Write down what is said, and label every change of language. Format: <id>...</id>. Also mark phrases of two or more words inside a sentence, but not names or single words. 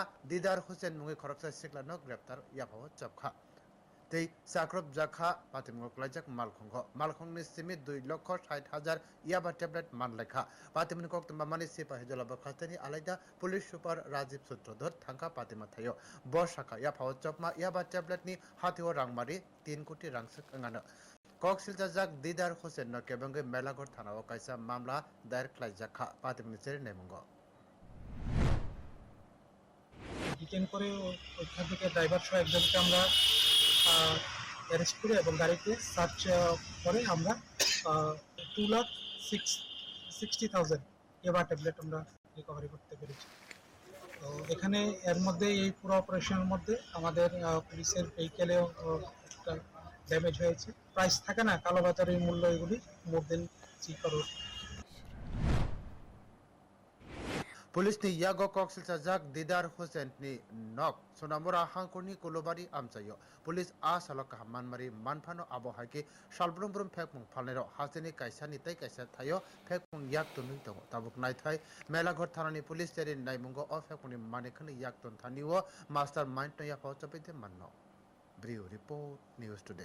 <trp>Didar Hussein mungi khoroksa siklano greptar yaphao chapkha tei sakrop jakha patimgo klajak malkhongni simi 2,60,000 yaba tablet manlekha patimni kok tamba mani sipa hejala bakhastani alaida</trp> <en>police super</en> <trp>Rajiv Sutradhar thangka patima thayo boshaka yaphao chopma yaba tablet ni hatio rangmari 3 koti rangsak angana kok siljajak Didar Hussein no kebangai Melaghor thanao kaisa mamla dair khlaijakha patimni cheri nemungo</trp> <bn>ডিটেইন করে ওইখান থেকে ড্রাইভার সহ একজনকে আমরা অ্যারেস্ট করে এবং গাড়িতে সার্চ করে আমরা 2,60,000 এবার ট্যাবলেট আমরা রিকভারি করতে পেরেছি তো এখানে এর মধ্যে এই পুরো অপারেশনের মধ্যে আমাদের পুলিশের ভেহিকেলেও একটা ড্যামেজ হয়েছে প্রাইস থাকে না কালোবাজারের মূল্য এগুলি</bn> <en>more than</en> <bn>3 crore</bn> <trp>Police ni yago koksil sajak Didar Hussein ni nok sonamura hangkoni kolobari amchayo police a salok hammanmari manphano abo haike salbrumbrum fekmung phalnero haseni kaisa ni tai kaisa thayo fekmung yak tonui tongo tabuk naithai Melaghor thanani police teri naimungo o fekmung ni manikhni yak ton thaniwo master mind no ya pawchapite manno Brio</trp> <en>report news today</en>